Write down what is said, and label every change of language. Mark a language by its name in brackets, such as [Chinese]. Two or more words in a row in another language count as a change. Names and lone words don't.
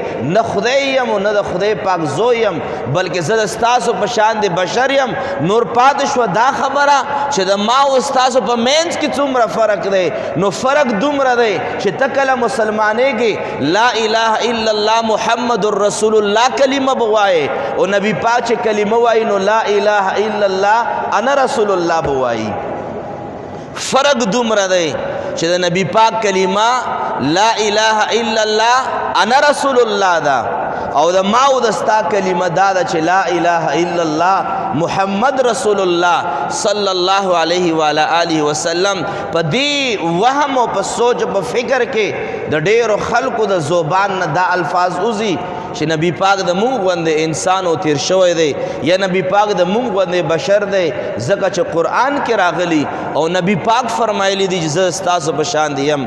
[Pashto] نه خدای یم او نه د خدای پاک زوی یم، بلکې زه د ستاسو په شان د بشر یم. نور پاتې شوه دا خبره چې د ما او ستاسو په منځ کې څومره فرق دی. نو فرق دومره دی چې ته کله مسلمانېږې [Arabic] لا اله الا الله محمد رسول الله [Pashto] کلمه به وایې، او نبی پاک چې کلمه وایي نو [Arabic] لا اله الا الله انا رسول الله [Pashto] بوایی. فرق دومره دی چې د نبی پاک کلمه [Arabic] لا اله الا الله انا رسول الله [Pashto] ده، او د ما او د ستا کلمه دا ده چې [Arabic] لا اله الا الله محمد رسول الله صلی الله علیه و آله وسلم. [Pashto] په دې وهم او په سوچ او په فکر کې د ډیرو خلکو د زبان نه دا الفاظ وځي چې نبی پاک د مونږ غوندې انسان او تیر شوی دی، یا نبی پاک د مونږ غوندې بشر دی، ځکه چې قرآن کې راغلی او نبی پاک فرمایلی دی چې زه ستاسو په شان دی یم.